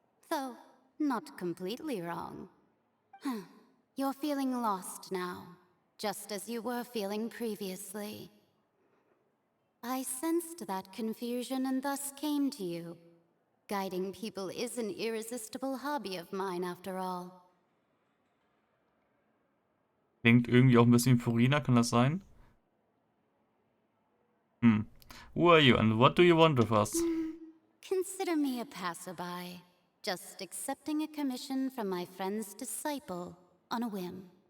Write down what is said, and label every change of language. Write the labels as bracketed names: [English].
[English] Though, not completely wrong. You're feeling lost now, just as you were feeling previously. I sensed that confusion and thus came to you. Guiding people is an irresistible hobby of mine, after all. [German] Klingt irgendwie auch ein bisschen Furina, kann das sein? [English] Who are you and what do you want with us? Consider me a passerby, just accepting a commission from my friend's disciple on a whim.